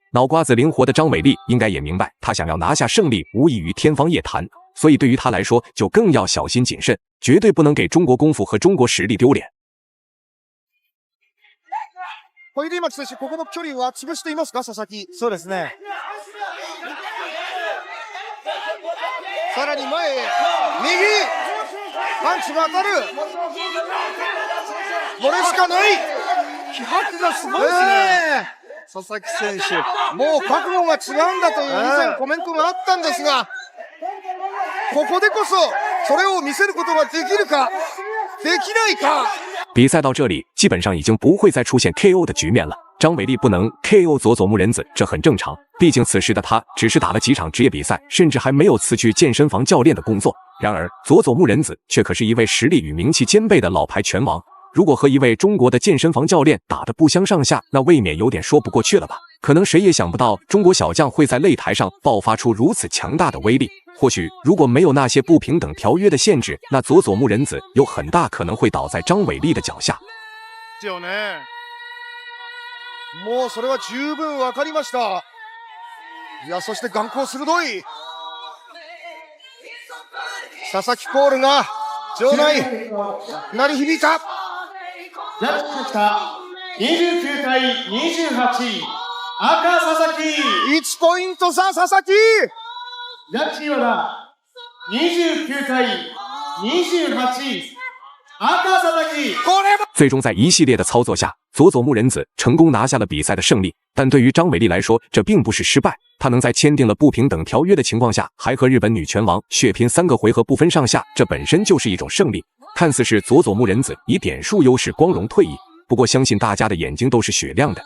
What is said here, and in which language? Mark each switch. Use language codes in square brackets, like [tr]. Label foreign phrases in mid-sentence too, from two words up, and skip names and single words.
[zh] 脑瓜子灵活的张伟丽应该也明白，他想要拿下胜利，无异于天方夜谭。所以对于他来说，就更要小心谨慎，绝对不能给中国功夫和中国实力丢脸。 [ja] 小出今木選手、ここの距離は潰していますか、佐々木。そうですね。さらに前へ、右。パンチが当たる。これしかない。気迫がすごいですね。佐々木選手。もう覚悟が違うんだという以前コメントがあったんですが、ここでこそそれを見せることができるか、できないか。 [zh] 比赛到这里，基本上已经不会再出现 KO 的局面了。张伟丽不能 KO 佐佐木仁子，这很正常。毕竟此时的他只是打了几场职业比赛，甚至还没有辞去健身房教练的工作。然而，佐佐木仁子却可是一位实力与名气兼备的老牌拳王。如果和一位中国的健身房教练打得不相上下，那未免有点说不过去了吧？可能谁也想不到，中国小将会在擂台上爆发出如此强大的威力。或许如果没有那些不平等条约的限制，那佐佐木仁子有很大可能会倒在张伟丽的脚下。 [ja] もうそれは十分わかりました。いや、そして眼光鋭い。佐々木コールが場内鳴り響いた。ジャッジ結果29対28、赤佐々木。 1ポイント差、佐々木。ジャッジ岩田29対28、赤佐々木。 [zh] 最终在一系列的操作下，佐佐木仁子成功拿下了比赛的胜利。但对于张伟丽来说，这并不是失败。她能在签订了不平等条约的情况下，还和日本女拳王血拼3个回合不分上下，这本身就是一种胜利。看似是佐佐木仁子以点数优势光荣退役，不过相信大家的眼睛都是雪亮的。